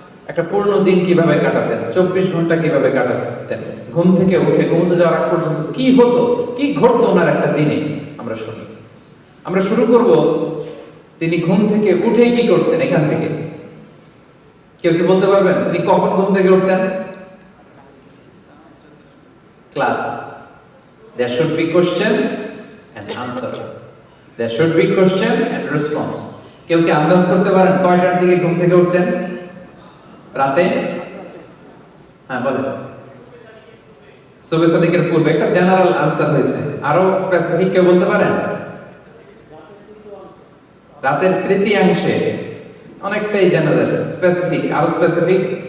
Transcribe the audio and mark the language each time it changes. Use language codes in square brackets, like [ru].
[bn] একটা পূর্ণ দিন কিভাবে কাটাতেন, 24 ঘন্টা কিভাবে কাটাতেন, ঘুম থেকে উঠে ঘুমোতে যাওয়ার আগ পর্যন্ত কি হতো, কি ঘটতো ওনার একটা দিনে, আমরা শুনি। আমরা শুরু করব তিনি ঘুম থেকে উঠে কি করতেন এখান থেকে। কেউ কি বলতে পারবেন তিনি কখন ঘুম থেকে উঠতেন? [en] Class, there should be question and answer, there should be question and response. [bn] কেউ কি আন্দাজ করতে পারেন কয়টার দিকে ঘুম থেকে উঠতেন রাতে? হ্যাঁ বলেন। সুবহ সাদিকের পূর্বে একটা জেনারেল আনসার হয়েছে, আরো স্পেসিফিক কেউ বলতে পারেন? রাতের তৃতীয়াংশে, অনেকটাই জেনারেল, স্পেসিফিক আরো স্পেসিফিক।